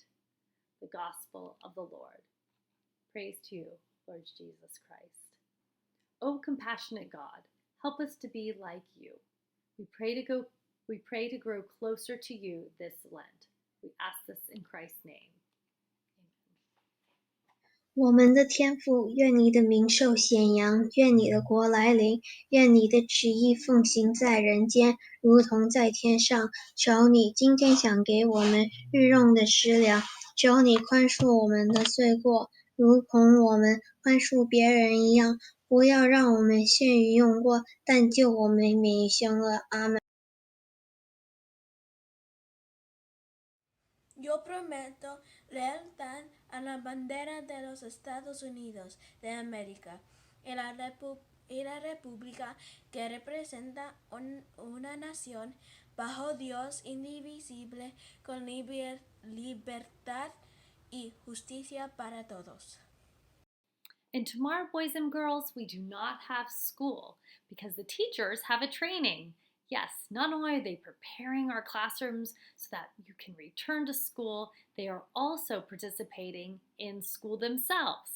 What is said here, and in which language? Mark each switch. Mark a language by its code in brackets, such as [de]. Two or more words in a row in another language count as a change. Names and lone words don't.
[en] The Gospel of the Lord. Praise to you, Lord Jesus Christ. O compassionate God, help us to be like you. We pray to grow closer to you this Lent. We ask this in Christ's name. [zh] 我们的天父，愿你的名受显扬，愿你的国来临，愿你的旨意奉行在人间，如同在天上。求你今天想给我们日用的食粮，求你宽恕我们的罪过，如同我们宽恕别人一样，不要让我们陷于用过，但救我们免于凶恶。阿们。 [es] Yo prometo lealtad a la bandera de los Estados Unidos de América y la república que representa una nación bajo Dios indivisible con libertad y justicia para todos. [en] And tomorrow, boys and girls, we do not have school because the teachers have a training. Yes, not only are they preparing our classrooms so that you can return to school, they are also participating in school themselves.